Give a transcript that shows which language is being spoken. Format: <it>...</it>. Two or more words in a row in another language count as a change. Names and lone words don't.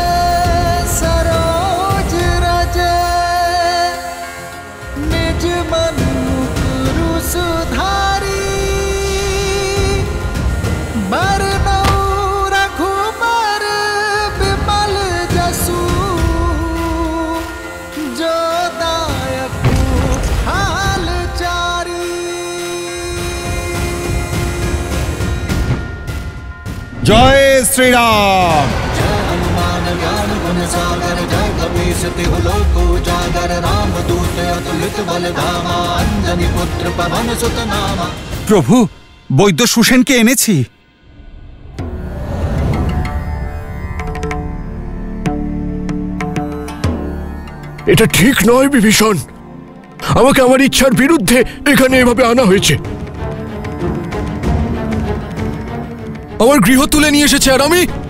<awa>सरोज रज, निज मन गुरु सुधारी। बरनऊ रघुबर विमल जसु, जो दायक हाल चारी।</awa> <bn>জয় শ্রীরাম।</bn> <awa>जय हनुमान ज्ञान गुण सागर, जय कपीस तिहु लोक उजागर। राम दूत अतुलित बल धामा, अंजनी पुत्र पवन सुत नामा।</awa> <bn>প্রভু, বৈদ্য সুসেনকে এনেছি। এটা ঠিক নয় বিভীষণ, আমাকে আমার ইচ্ছার বিরুদ্ধে এখানে এভাবে আনা হয়েছে। আমার গৃহ তুলে নিয়ে এসেছে আর আমি।</bn>